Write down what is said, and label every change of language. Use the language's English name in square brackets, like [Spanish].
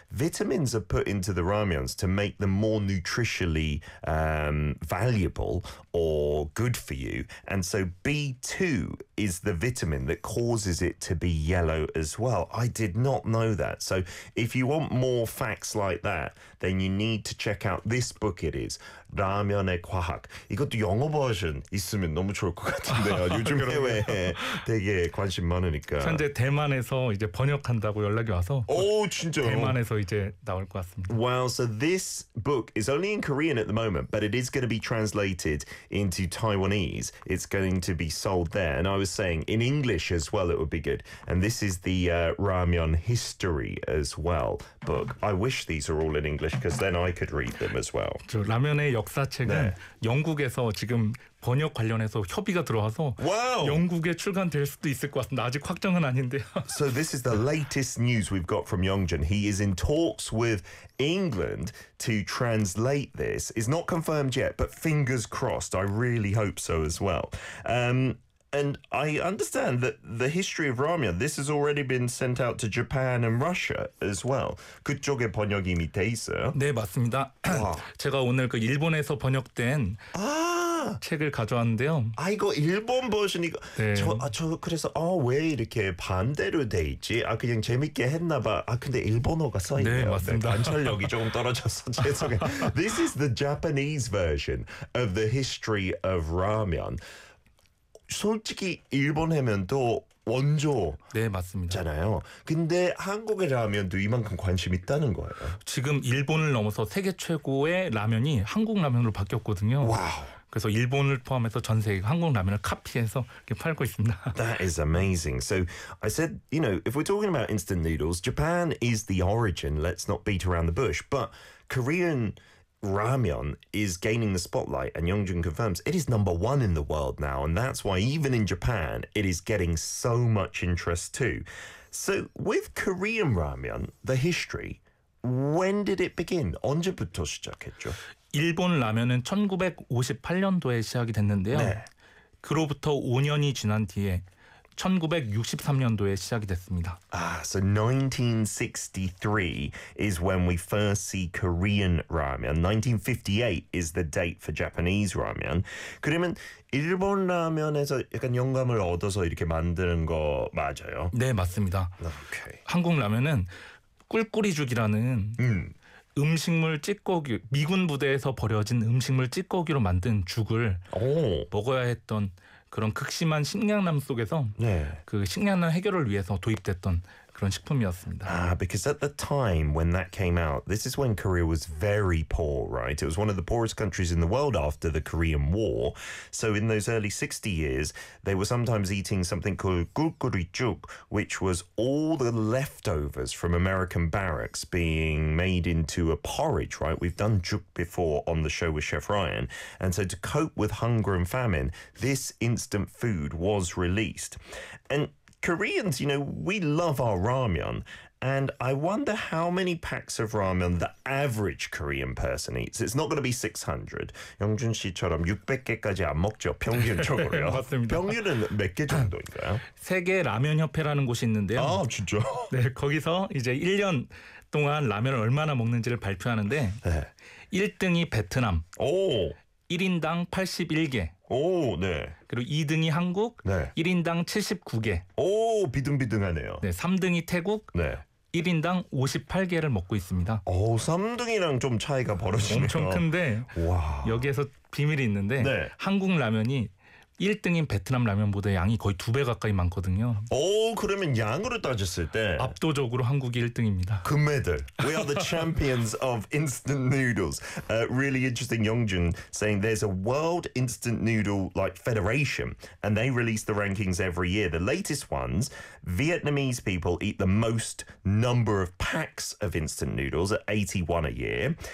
[English] Vitamins are put into the ramyuns to make them more nutritionally valuable or good for you. And so B2 is the vitamin that causes it to be yellow as well. I did not know that. So if you want more facts like that, then you need to check out this book. It is 라면의 과학. [Korean] 이것도 영어 버전 있으면 너무 좋을 것 같은데요. 요즘 해외 되게 관심 많으니까. 현재 대만에서 이제 번역한다고 연락이 와서. 오 진짜요? 대만에서 이제 나올 것 같습니다. [English] Well, so this book is only in Korean at the moment, but it is going to be translated into Taiwanese. It's going to be sold there. And I was saying in English as well, it would be good. And this is the 라면 history as well book. I wish these are all in English because then I could read them as well. [Korean] 저 라면의 역사책은 네. 영국에서 지금 번역 관련해서 협의가 들어와서 wow. 영국에 출간될 수도 있을 것 같습니다. 아직 확정은 아닌데요. [English] So this is the latest news we've got from Youngjin. He is in talks with England to translate this. It's not confirmed yet, but fingers crossed. I really hope so as well. And I understand that the history of ramyun, this has already been sent out to Japan and Russia as well. [Korean] 그쪽에 번역이 이미 돼 있어요? 네, 맞습니다. 제가 오늘 그 일본에서 번역된 아! 책을 가져왔는데요. 아, 이거 일본 버전이고. 네. 저 그래서 왜 이렇게 반대로 돼 있지? 아, 그냥 재밌게 했나 봐. 아, 근데 일본어가 써 있네요. 네, 맞습니다. 관찰력이 조금 떨어져서 죄송해요. [English] This is the Japanese version of the history of ramyun. [Korean] 솔직히 일본 하면 또 원조 네, 맞습니다. 잖아요. 근데 한국의 라면도 이만큼 관심 있다는 거예요. 지금 일본을 넘어서 세계 최고의 라면이 한국 라면으로 바뀌었거든요. 와우. 그래서 일본을 포함해서 전 세계 한국 라면을 카피해서 이렇게 팔고 있습니다. [English] That is amazing. So I said, you know, if we're talking about instant noodles, Japan is the origin. Let's not beat around the bush. But Korean ramyun is gaining the spotlight, and Youngjin confirms it is number one in the world now, and that's why even in Japan it is getting so much interest too. So with Korean ramyun, the history, when did it begin? [Korean] 언제부터 시작했죠? 일본 라면은 1958년도에 시작이 됐는데요. 네. 그로부터 5년이 지난 뒤에 1963년도에 시작이 됐습니다. [English] Ah, so 1963 is when we first see Korean ramen. 1958 is the date for Japanese ramen. [Korean] 그러면 일본 라면에서 약간 영감을 얻어서 이렇게 만드는 거 맞아요? 네, 맞습니다. [English] Okay. [Korean] 한국 라면은 꿀꿀이죽이라는 음식물 찌꺼기, 미군 부대에서 버려진 음식물 찌꺼기로 만든 죽을 오. 먹어야 했던 그런 극심한 식량난 속에서 네. 그 식량난 해결을 위해서 도입됐던 그런 식품이었습니다. [English] Ah, because at the time when that came out, this is when Korea was very poor, right? It was one of the poorest countries in the world after the Korean War. So in those early 60 years, they were sometimes eating something called 꿀꿀이죽, which was all the leftovers from American barracks being made into a porridge, right? We've done 죽 before on the show with Chef Ryan. And so to cope with hunger and famine, this instant food was released. And Koreans, you know, we love our ramyun. And I wonder how many packs of ramyun the average Korean person eats. It's not going to be 600. [Korean] 영준 씨처럼 600개까지 안 먹죠. 평균적으로요. 맞습니다. 평균은 몇 개 정도인가요? 세계 라면협회라는 곳이 있는데요. 아, 진짜? 네, 거기서 이제 1년 동안 라면을 얼마나 먹는지를 발표하는데 네. 1등이 베트남. 오! 1인당 81개. 오, 네. 그리고 2등이 한국, 네. 1인당 79개. 오, 비등비등하네요. 네, 3등이 태국, 네. 1인당 58개를 먹고 있습니다. 오, 3등이랑 좀 차이가 벌어지네요. 엄청 큰데, 와. 여기에서 비밀이 있는데 네. 한국 라면이 1등인 베트남 라면보다 양이 거의 2배 가까이 많거든요. 오, 그러면 양으로 따졌을 때 압도적으로 한국이 1등입니다. [English] 금메달. We are the champions of instant noodles. Really interesting, Youngjin saying there's a world instant noodle like federation and they release the rankings every year. The latest ones, Vietnamese people eat the most number of packs of instant noodles at 81 a year.